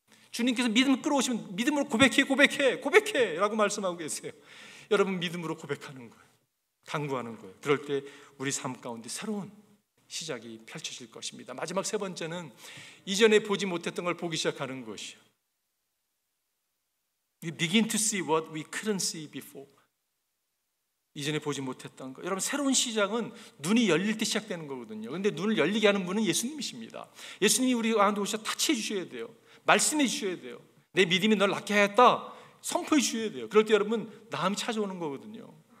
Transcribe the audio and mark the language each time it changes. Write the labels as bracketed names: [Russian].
[Korean] 주님께서 믿음을 끌어오시면 믿음으로 고백해 라고 말씀하고 계세요. 여러분 믿음으로 고백하는 거예요. 간구하는 거예요. 그럴 때 우리 삶 가운데 새로운 시작이 펼쳐질 것입니다. 마지막 세 번째는 이전에 보지 못했던 걸 보기 시작하는 것이에요. [English] We begin to see what we couldn't see before. [Korean] 이전에 보지 못했던 거. 여러분, 새로운 시작은 눈이 열릴 때 시작되는 거거든요. 그런데 눈을 열리게 하는 분은 예수님이십니다. 예수님이 우리 가운데 오셔서 타치해 주셔야 돼요. 말씀해 주셔야 돼요. 내 믿음이 널 낫게 하였다 선포해 주셔야 돼요. 그럴 때 여러분 나음이 찾아오는 거거든요.